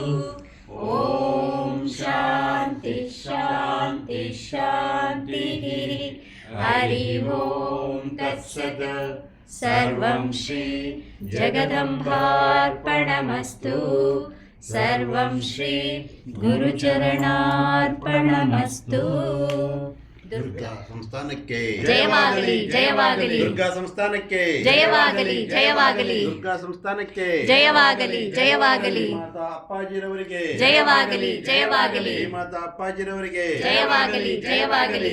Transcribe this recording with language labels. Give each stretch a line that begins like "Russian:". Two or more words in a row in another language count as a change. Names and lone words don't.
Sanskrit: ॐ शान्ति शान्ति शान्तिः। हरि ओं तत्सत्। सर्वं श्री जगदम्बार्पणमस्तु। सर्वं श्री गुरुचरणार्पणमस्तु।
Kannada: ದುರ್ಗಾ ಸಂಸ್ಥಾನಕ್ಕೆ ಜಯವಾಗಲಿ ಜಯವಾಗಲಿ ದುರ್ಗಾ ಸಂಸ್ಥಾನಕ್ಕೆ ಜಯವಾಗಲಿ ಜಯವಾಗಲಿ ದುರ್ಗಾ ಸಂಸ್ಥಾನಕ್ಕೆ ಜಯವಾಗಲಿ ಜಯವಾಗಲಿ ಮಾತಾ ಅಪ್ಪಾಜಿರವರಿಗೆ ಜಯವಾಗಲಿ ಜಯವಾಗಲಿ ಮಾತಾ ಅಪ್ಪಾಜಿರವರಿಗೆ ಜಯವಾಗಲಿ ಜಯವಾಗಲಿ